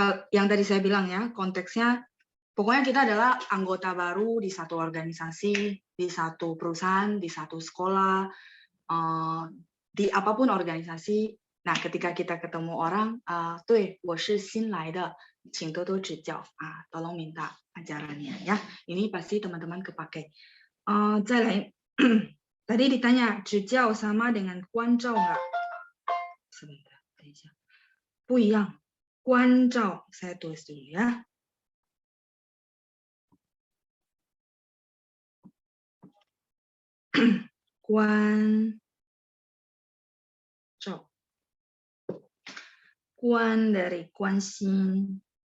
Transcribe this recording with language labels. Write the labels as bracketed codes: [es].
[id] Yang tadi saya bilang ya, konteksnya pokoknya kita adalah anggota baru di satu organisasi, di satu perusahaan, di satu sekolah, di apapun organisasi. Nah, ketika kita ketemu orang, [zh] 对，我是新来的，请多多指教啊， [id] tolong minta ajarannya ya. Ini pasti teman-teman kepake. [zh] 再来， [id] tadi ditanya 指教 sama dengan 关照 nggak? Sebentar, [zh] 等一下，不一样。 [id] 关照 saya tulis dulu ya. [zh] 关照，关 dari 关心.